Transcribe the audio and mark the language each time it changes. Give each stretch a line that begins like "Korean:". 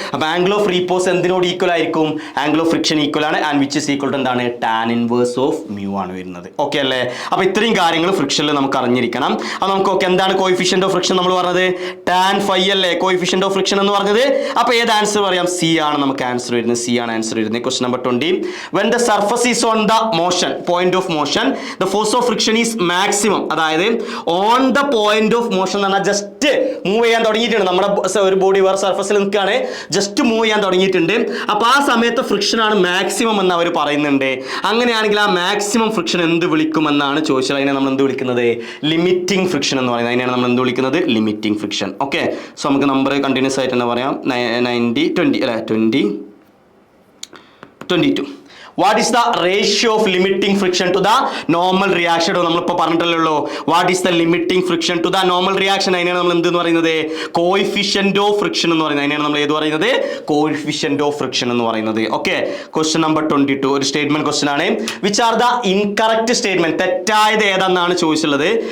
Malayalam: അപ്പോൾ angle of repose എന്തിനോട് equal ആയിരിക്കും, angle of friction equal ആണ്, and which is equal to എന്താണ്, tan inverse of mu ആണ് വരുന്നത്. ഓക്കെ അല്ലേ. അപ്പോൾ ഇത്രയും കാര്യങ്ങൾ ഫ്രിക്ഷനിൽ നമുക്ക് അറിഞ്ഞിരിക്കണം. അപ്പോൾ നമുക്ക് ഓക്കെ, എന്താണ് കോഎഫിഷ്യന്റ് ഓഫ് ഫ്രിക്ഷൻ നമ്മൾ പറഞ്ഞത്, ടാൻ ഫൈ അല്ലേ കോഎഫിഷ്യന്റ് ഓഫ് ഫ്രിക്ഷൻ എന്ന് പറഞ്ഞത്. അപ്പോൾ ഏത് ആൻസർ പറയാം, സി ആണ് നമുക്ക് ആൻസർ വരുന്നത്. സി ആണ് ആൻസർ വരുന്നത്.
English: Question number 20, when the surface is on the motion point of motion the force of friction is maximum.
Malayalam: അതായത് on the point of motion എന്ന് പറഞ്ഞാൽ ജസ്റ്റ് മൂവ് ചെയ്യാൻ തുടങ്ങിയിട്ടുണ്ട്. നമ്മുടെ ഒരു ബോഡി വേറെ സർഫസിൽ നിൽക്കുകയാണ്, ജസ്റ്റ് മൂവ് ചെയ്യാൻ തുടങ്ങിയിട്ടുണ്ട്. അപ്പോൾ ആ സമയത്ത് ഫ്രിക്ഷൻ ആണ് മാക്സിമം എന്ന് അവർ പറയുന്നുണ്ട്. അങ്ങനെയാണെങ്കിൽ ആ മാക്സിമം ഫ്രിക്ഷൻ എന്ത് വിളിക്കുമെന്നാണ് ചോദിച്ചത്. അതിനെ നമ്മൾ എന്ത് വിളിക്കുന്നത്, ലിമിറ്റിംഗ് ഫ്രിക്ഷൻ എന്ന് പറയുന്നത്. അതിനെയാണ് നമ്മൾ എന്ത് വിളിക്കുന്നത്, ലിമിറ്റിംഗ് ഫ്രിക്ഷൻ. ഓക്കെ. സോ നമുക്ക് നമ്പർ കണ്ടിന്യൂസ് ആയിട്ട് തന്നെ പറയാം. 90 20 അല്ലെ 20 22.
English: What is the ratio of limiting friction to the normal reaction?
Malayalam: നമ്മളിപ്പോൾ പറഞ്ഞിട്ടല്ലോ,
English: What is the limiting friction to the normal reaction.
Malayalam: അതിനാണ് നമ്മൾ എന്തെന്ന് പറയുന്നത്, കോഎഫിഷ്യന്റ് ഓഫ് ഫ്രിക്ഷൻ എന്ന് പറയുന്നത്. അതിനാണ് നമ്മൾ ഏത് പറയുന്നത്, കോഎഫിഷ്യന്റ് ഓഫ് ഫ്രിക്ഷൻ എന്ന് പറയുന്നത്. ഓക്കെ. ക്വസ്റ്റ്യൻ നമ്പർ 22 ഒരു സ്റ്റേറ്റ്മെന്റ് ക്വസ്റ്റ്യൻ ആണ്.
English: which are the incorrect statement,
Malayalam: തെറ്റായത് ഏതെന്നാണ് ചോദിച്ചുള്ളത്.